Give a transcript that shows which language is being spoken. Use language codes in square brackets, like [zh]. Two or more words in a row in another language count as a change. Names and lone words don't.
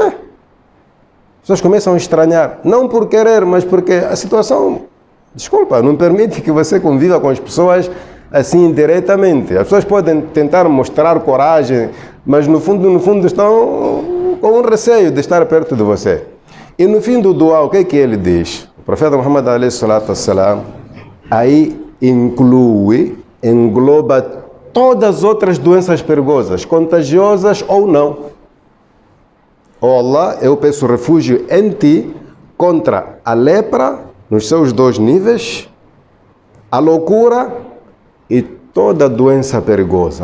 [pt] As pessoas começam a estranhar, não por querer, mas porque a situação, desculpa, não permite que você conviva com as pessoas assim diretamente. As pessoas podem tentar mostrar coragem, mas no fundo estão com um receio de estar perto de você. E no fim do dua, o que é que ele diz? O profeta Muhammad [ar] عليه الصلاة والسلام [pt] aí engloba todas as outras doenças perigosas, contagiosas ou não. Oh Allah, eu peço refúgio em ti contra a lepra nos seus dois níveis, a loucura e toda doença perigosa.